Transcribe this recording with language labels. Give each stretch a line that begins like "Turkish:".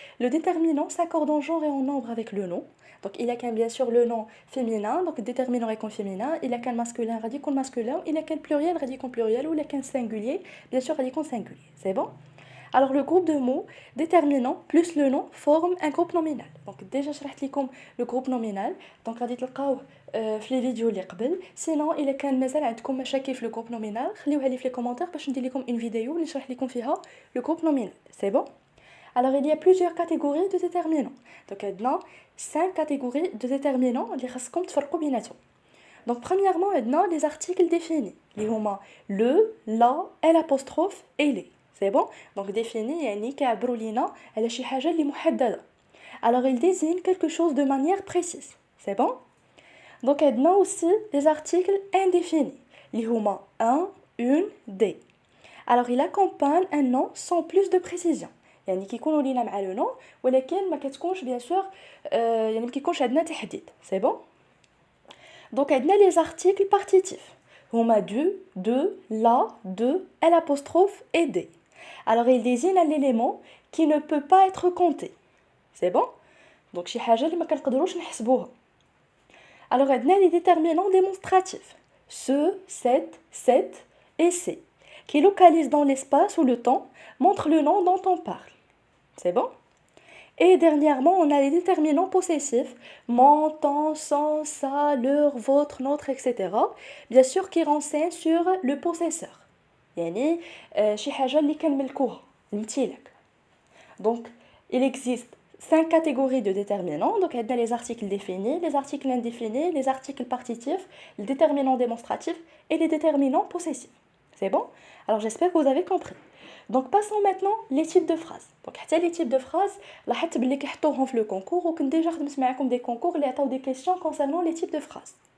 French: Le déterminant s'accorde en genre et en nombre avec le nom. Donc, il y a qu'un, bien sûr, le nom féminin, donc déterminant est qu'un féminin. Il y a qu'un masculin, radicon masculin. Il y a qu'un pluriel, radicon pluriel. Ou il y a qu'un singulier, bien sûr, radicon singulier. C'est bon? Alors, le groupe de mots déterminant plus le nom forme un groupe nominal. Donc, déjà, je vais vous le groupe nominal.
Arabic: Donc, غادي تلقاوه في لي فيديو اللي قبل.
French: Sinon,
Arabic: إلا كان مازال عندكم مشاكل في
French: le groupe nominal,
Arabic: خليوها لي في
French: les commentaires
Arabic: باش ندير لكم
French: une vidéo
Arabic: اللي نشرح لكم فيها le groupe nominal.
French: C'est bon? Alors, il y a plusieurs catégories de déterminants. Donc,
Arabic: عندنا
French: 5 catégories de déterminants
Arabic: اللي خاصكم تفرقوا بيناتهم.
French: Donc, premièrement,
Arabic: عندنا
French: les articles définis.
Arabic: اللي هما
French: le, la, l'apostrophe et les. C'est bon? Donc, défini
Arabic: يعني كيعبروا لينا على شي حاجة اللي محددة.
French: Alors, il désigne quelque chose de manière précise. C'est bon? Donc, on a aussi les articles indéfinis. Les huma un, une, des. Alors, il accompagne un nom sans plus de précision.
Arabic: يعني كيكونوا لينا مع
French: le nom
Arabic: ولكن ما كتكونش
French: bien sûr
Arabic: يعني ما كيكونش عندنا تحديد.
French: C'est bon? Donc, on a les articles partitifs. Huma du, de, la, de, l'apostrophe et des. Alors, il désigne un élément qui ne peut pas être compté. C'est bon?
Arabic: Donc, شي حاجة اللي ما كنقدروش نحسبوها.
French: Alors, on a les déterminants démonstratifs. Ce, cette et ces, qui localisent dans l'espace ou le temps, montrent le nom dont on parle. C'est bon? Et dernièrement, on a les déterminants possessifs. Mon, ton, son, sa, leur, votre, notre, etc. Bien sûr, qui renseignent sur le possesseur.
Arabic: يعني شي حاجة اللي كنملكوها الممتلك.
French: Donc, il existe 5 catégories de déterminants. Donc, il y a les articles définis, les articles indéfinis, les articles partitifs, les déterminants démonstratifs et les déterminants possessifs. C'est bon? Alors, j'espère que vous avez compris. Donc, passons maintenant les types de phrases. Donc, les types de phrases,
Arabic: لاحظت بلي كيحطوهم في
French: le concours
Arabic: وكنت
French: déjà
Arabic: خدمت معاكم
French: des concours
Arabic: اللي عطاو
French: des questions concernant les types de phrases.